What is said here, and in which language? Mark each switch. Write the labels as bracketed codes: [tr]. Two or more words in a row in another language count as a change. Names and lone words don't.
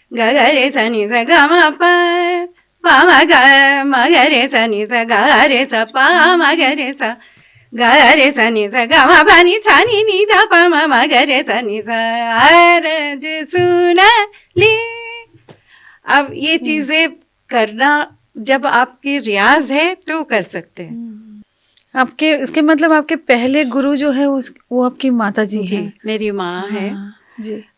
[hi] ग ग रे सा नि सा ग म प प म ग रे सा नि सा ग रे सा प म ग रे सा ग रे सा नि सा ग म प नि सा नि नि धा प म ग रे सा नि सा अरज सुना ली। अब ये चीजें करना जब आपकी रियाज है तो कर सकते हैं। आपके इसके मतलब आपके पहले गुरु जो है वो आपकी माता जी जी हैं। मेरी माँ है हाँ जी।